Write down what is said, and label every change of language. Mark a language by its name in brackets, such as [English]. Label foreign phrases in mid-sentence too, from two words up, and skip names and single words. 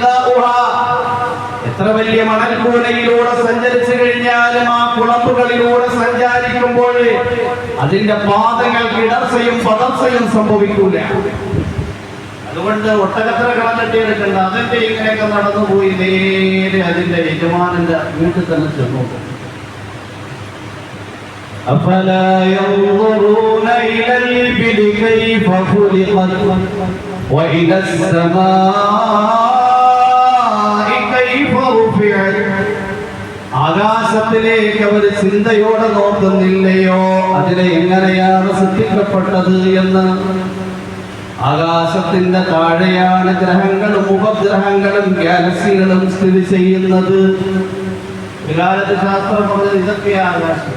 [Malayalam] എത്ര വലിയ മണൽക്കൂനയിലൂടെ സഞ്ചരിച്ചു കഴിഞ്ഞാലും ആ കുളമ്പുകളിലൂടെ സഞ്ചരിക്കുമ്പോൾ അതിന്റെ പാദങ്ങൾക്ക് ഇടർച്ചയും പതർച്ചയും സംഭവിക്കൂല. അതുകൊണ്ട് ഒട്ടകത്തിന് കളഞ്ഞെടുക്കണ്ട, അതിന്റെ ഇങ്ങനെയൊക്കെ നടന്നുപോയി നേരെ അതിന്റെ യജമാനന്റെ വീട്ടിൽ തന്നെ ചെന്നു. [Arabic] أفلا ينظرون إلى الإبل كيف خلقت وإلى السماء كيف رفعت. [Malayalam] ആകാശത്തിലേക്ക് അവർ ചിന്തയോടെ നോക്കുന്നില്ലയോ അതിനെ എങ്ങനെയാണ് സൃഷ്ടിക്കപ്പെട്ടത് എന്ന്. ആകാശത്തിന്റെ താഴെയാണ് ഗ്രഹങ്ങളും ഉപഗ്രഹങ്ങളും ഗാലക്സികളും സ്ഥിതി ചെയ്യുന്നത്. വികാലത്ത് ശാസ്ത്രം പറഞ്ഞത് ഇതൊക്കെയാണ് ആകാശം.